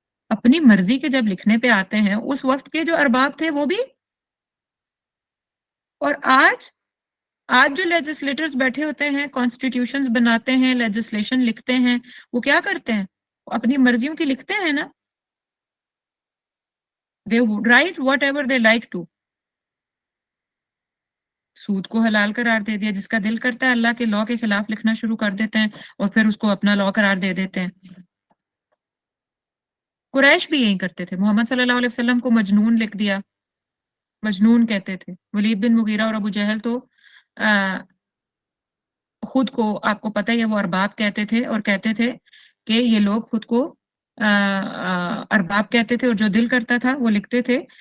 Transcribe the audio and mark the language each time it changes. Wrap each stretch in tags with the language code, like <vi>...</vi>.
<ur>اپنی مرضی کے جب لکھنے پہ آتے ہیں اس وقت کے جو ارباب تھے وہ بھی, اور آج جو لیجسلیٹرز بیٹھے ہوتے ہیں, کانسٹیٹیوشنز بناتے ہیں, لیجسلیشن لکھتے ہیں, وہ کیا کرتے ہیں, وہ اپنی مرضیوں کی لکھتے ہیں نا.</ur> <en>they write whatever they like to.</en> <ur>سود کو حلال قرار دے دیا, جس کا دل کرتا ہے اللہ کے لاء کے خلاف لکھنا شروع کر دیتے ہیں اور پھر اس کو اپنا لاء قرار دے دیتے ہیں. قریش بھی یہی کرتے تھے, محمد صلی اللہ علیہ وسلم کو مجنون لکھ دیا, مجنون کہتے تھے. ولید بن مغیرہ اور ابو جہل تو خود کو, آپ کو پتہ ہے, وہ ارباب کہتے تھے, اور کہتے تھے کہ یہ لوگ خود کو ارباب کہتے تھے, اور جو دل کرتا تھا وہ لکھتے تھے.</ur>